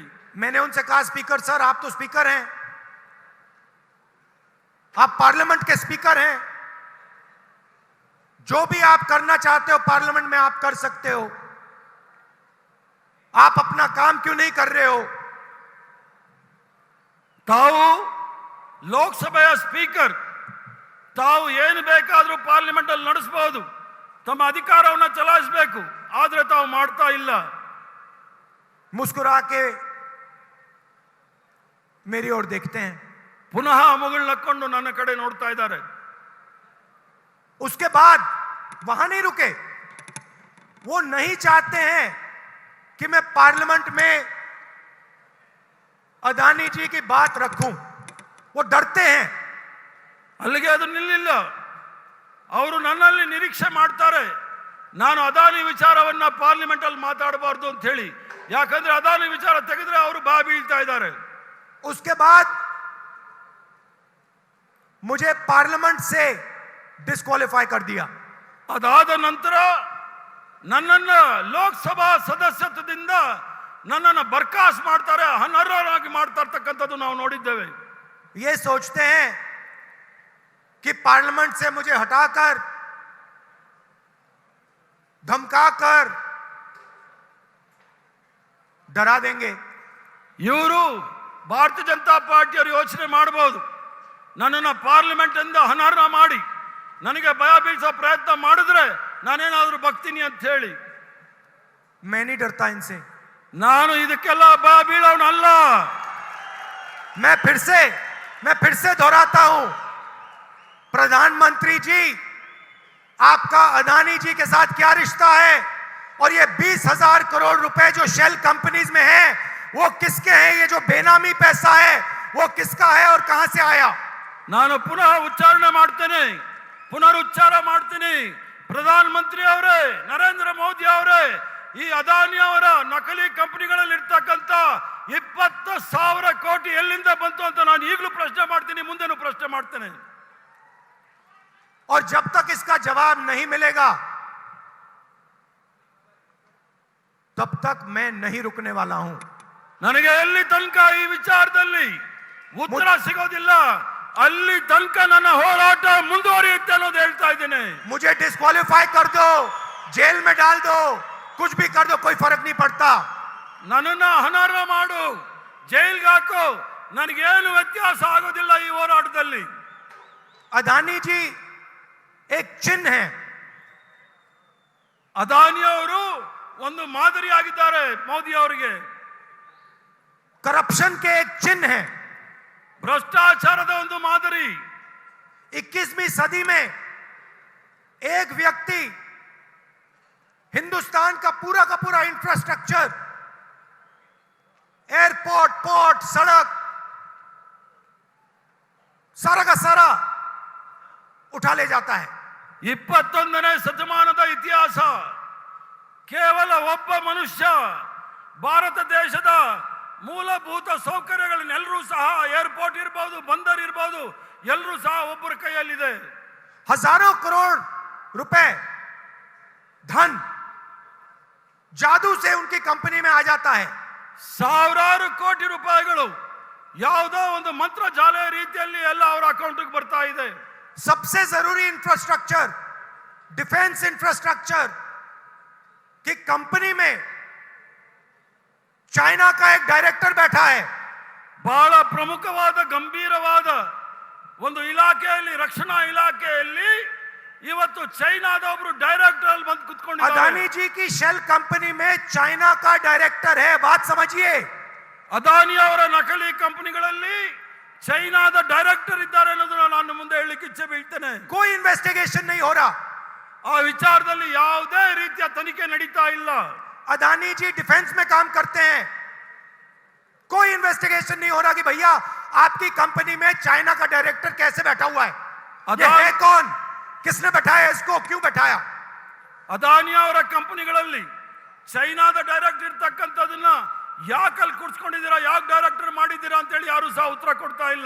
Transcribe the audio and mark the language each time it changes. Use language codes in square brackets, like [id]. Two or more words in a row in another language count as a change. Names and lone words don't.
[hi] मैंने उनसे कहा [en] speaker sir [hi] आप तो स्पीकर हैं, आप पार्लियामेंट के स्पीकर हैं, जो भी आप करना चाहते हो पार्लियामेंट में आप कर सकते हो। आप अपना काम क्यों नहीं कर रहे हो? [kn] ತಾವು ಲೋಕಸಭೆಯ ಸ್ಪೀಕರ್, ತಾವು ಏನು ಬೇಕಾದರೂ ಪಾರ್ಲಿಮೆಂಟ್ ಅಲ್ಲಿ ನಡೆಸಬಹುದು, ತಮ್ಮ ಅಧಿಕಾರವನ್ನು ಚಲಾಯಿಸಬೇಕು, ಆದ್ರೆ ತಾವು ಮಾಡ್ತಾ ಇಲ್ಲ। [hi] मुस्कुरा के मेरी ओर देखते हैं, [kn] ಪುನಃ ಮುಗುಳ್ನಕ್ಕೊಂಡು ನನ್ನ ಕಡೆ ನೋಡ್ತಾ ಇದ್ದಾರೆ। [hi] उसके बाद वहां नहीं रुके। वो नहीं चाहते हैं कि मैं पार्लियामेंट में अदानी जी की बात रखूं, वो डरते हैं। [kn] ಅಲ್ಲಿಗೆ ಅದು ನಿಲ್ಲಿಲ್ಲ, ಅವರು ನನ್ನಲ್ಲಿ ನಿರೀಕ್ಷೆ ಮಾಡ್ತಾರೆ ನಾನು ಅದಾನಿ ವಿಚಾರವನ್ನ ಪಾರ್ಲಿಮೆಂಟ್ ಅಲ್ಲಿ ಮಾತಾಡಬಾರದು ಅಂತ ಹೇಳಿ, ಯಾಕಂದ್ರೆ ಅದಾನಿ ವಿಚಾರ ತೆಗೆದ್ರೆ ಅವರು ಬಾ ಬೀಳ್ತಾ ಇದ್ದಾರೆ। [hi] उसके बाद मुझे पार्लियामेंट से डिस्क्वालीफाई कर दिया। [kn] ಅದಾದ ನಂತರ ನನ್ನನ್ನ ಲೋಕಸಭಾ ಸದಸ್ಯತ್ವದಿಂದ ನನ್ನನ್ನು ಬರ್ಖಾಸ್ ಮಾಡ್ತಾರೆ, ಅನರ್ಹರಾಗಿ ಮಾಡ್ತಾ ಇರ್ತಕ್ಕಂಥದ್ದು ನಾವು ನೋಡಿದ್ದೇವೆ। [hi] ये सोचते हैं कि पार्लियामेंट से मुझे हटाकर, धमकाकर डरा देंगे। [kn] ಇವರು ಭಾರತೀಯ ಜನತಾ ಪಾರ್ಟಿಯವರು ಯೋಚನೆ ಮಾಡಬಹುದು, ನನ್ನನ್ನು ಪಾರ್ಲಿಮೆಂಟ್ ಇಂದ ಅನರ್ಹ ಮಾಡಿ ನನಗೆ ಭಯ ಬೀಳಿಸೋ ಪ್ರಯತ್ನ ಮಾಡಿದ್ರೆ ನಾನೇನಾದ್ರೂ ಬಗ್ತೀನಿ ಅಂತ ಹೇಳಿ। [hi] मैं नहीं डरता इनसे। [kn] ನಾನು ಇದಕ್ಕೆಲ್ಲ ಭಯ ಬೀಳೋನಲ್ಲ। [hi] मैं फिर से दोहराता हूं, प्रधानमंत्री जी, आपका अदानी जी के साथ क्या रिश्ता है? और ये 20,000 करोड़ रुपए जो [en] shell companies [hi] में है वो किसके हैं? ये जो बेनामी पैसा है वो किसका है और कहां से आया? [kn] ನಾನು ಪುನಃ ಉಚ್ಚಾರಣೆ ಮಾಡ್ತೇನೆ, ಪುನರುಚ್ಚಾರ ಮಾಡ್ತೀನಿ। ಪ್ರಧಾನಮಂತ್ರಿ ಅವರೇ, ನರೇಂದ್ರ ಮೋದಿ ಅವರೇ, ಈ ಅದಾನಿ ಅವರ ನಕಲಿ ಕಂಪನಿಗಳಲ್ಲಿ ಇರ್ತಕ್ಕಂಥ 20,000 ಕೋಟಿ ಎಲ್ಲಿಂದ ಬಂತು ಅಂತ ನಾನು ಈಗಲೂ ಪ್ರಶ್ನೆ ಮಾಡ್ತೀನಿ, ಮುಂದೆನೂ ಪ್ರಶ್ನೆ ಮಾಡ್ತೇನೆ। [hi] और जब तक इसका जवाब नहीं मिलेगा तब तक मैं नहीं रुकने वाला हूं। [kn] ನನಗೆ ಎಲ್ಲಿ ತನಕ ಈ ವಿಚಾರದಲ್ಲಿ ಉತ್ತರ ಸಿಗೋದಿಲ್ಲ ಅಲ್ಲಿ ತನಕ ನನ್ನ ಹೋರಾಟ ಮುಂದುವರಿಯುತ್ತೆ ಅನ್ನೋದು ಹೇಳ್ತಾ ಇದ್ದೇನೆ। [hi] मुझे डिस्क्वालीफाई कर दो, जेल में डाल दो, कुछ भी कर दो, कोई फर्क नहीं पड़ता। [kn] ನನ್ನನ್ನ ಅನರ್ಹ ಮಾಡು, ಜೈಲ್ಗೆ ಹಾಕು, ನನಗೇನು ವ್ಯತ್ಯಾಸ ಆಗೋದಿಲ್ಲ ಈ ಹೋರಾಟದಲ್ಲಿ। [hi] अदानी जी एक चिन्ह है। [kn] ಅದಾನಿ ಅವರು ಒಂದು ಮಾದರಿಯಾಗಿದ್ದಾರೆ ಮೋದಿ ಅವರಿಗೆ, [hi] करप्शन के एक चिन्ह है। [kn] ಭ್ರಷ್ಟಾಚಾರದ ಒಂದು ಮಾದರಿ। [hi] 21वीं सदी में एक व्यक्ति हिंदुस्तान का पूरा [en] infrastructure, airport, port, [hi] सड़क, सारा का सारा उठा ले जाता है। [kn] 21ನೇ ಶತಮಾನದ ಇತಿಹಾಸ, ಕೇವಲ ಒಬ್ಬ ಮನುಷ್ಯ ಭಾರತ ದೇಶದ ಮೂಲಭೂತ ಸೌಕರ್ಯಗಳನ್ನೆಲ್ಲರೂ ಸಹ, ಏರ್ಪೋರ್ಟ್ ಇರಬಹುದು, ಬಂದರ್ ಇರಬಹುದು, ಎಲ್ಲರೂ ಸಹ ಒಬ್ಬರ ಕೈಯಲ್ಲಿದೆ। [hi] हजारों करोड़ रुपए धन जादू से उनकी कंपनी में आ जाता है। [kn] ಸಾವಿರಾರು ಕೋಟಿ ರೂಪಾಯಿಗಳು ಯಾವುದೋ ಒಂದು ಮಂತ್ರ ಜಾಲ ರೀತಿಯಲ್ಲಿ ಎಲ್ಲ ಅವರ ಅಕೌಂಟ್ಗೆ ಬರ್ತಾ ಇದೆ। [hi] सबसे जरूरी [en] infrastructure, defence infrastructure [hi] की कंपनी में चाइना का एक डायरेक्टर बैठा है। [kn] ಬಹಳ ಪ್ರಮುಖವಾದ ಗಂಭೀರವಾದ ಒಂದು ಇಲಾಖೆಯಲ್ಲಿ, ರಕ್ಷಣಾ ಇಲಾಖೆಯಲ್ಲಿ ಇವತ್ತು ಚೈನಾದ ಒಬ್ಬರು ಡೈರೆಕ್ಟರ್ ಅಲ್ಲಿ ಬಂದು ಕುತ್ಕೊಂಡಿದ್ದಾರೆ। [hi] अदानी जी की [en] shell company [hi] में चाइना का डायरेक्टर है, बात समझिए। [kn] ಅದಾನಿ ಅವರ ನಕಲಿ ಕಂಪನಿಗಳಲ್ಲಿ ಚೈನಾದ ಡೈರೆಕ್ಟರ್ ಇದ್ದಾರೆ ಅನ್ನೋದನ್ನ ನಾನು ಮುಂದೆ ಹೇಳಲಿಕ್ಕೆ ಇಚ್ಛೆ ಬೀಳ್ತೇನೆ। [hi] कोई इन्वेस्टिगेशन नहीं हो रहा, [kn] ಆ ವಿಚಾರದಲ್ಲಿ ಯಾವುದೇ ರೀತಿಯ ತನಿಖೆ ನಡೀತಾ ಇಲ್ಲ। [hi] अदानी जी डिफेंस में काम करते हैं, कोई इन्वेस्टिगेशन नहीं हो रहा कि भैया आपकी कंपनी में चाइना का डायरेक्टर कैसे बैठा हुआ है, ये है कौन, किसने बैठाया इसको, क्यों बैठाया। [kn] ಅದಾನಿ ಅವರ ಕಂಪನಿಗಳಲ್ಲಿ ಚೈನಾದ ಡೈರೆಕ್ಟರ್ ಇರ್ತಕ್ಕಂಥದನ್ನ ಯಾಕಲ್ಲಿ ಕೂರಿಸ್ಕೊಂಡಿದ್ದೀರಾ, ಯಾಕೆ ಡೈರೆಕ್ಟರ್ ಮಾಡಿದ್ದೀರಾ ಅಂತ ಹೇಳಿ ಯಾರು ಸಹ ಉತ್ತರ ಕೊಡ್ತಾ ಇಲ್ಲ।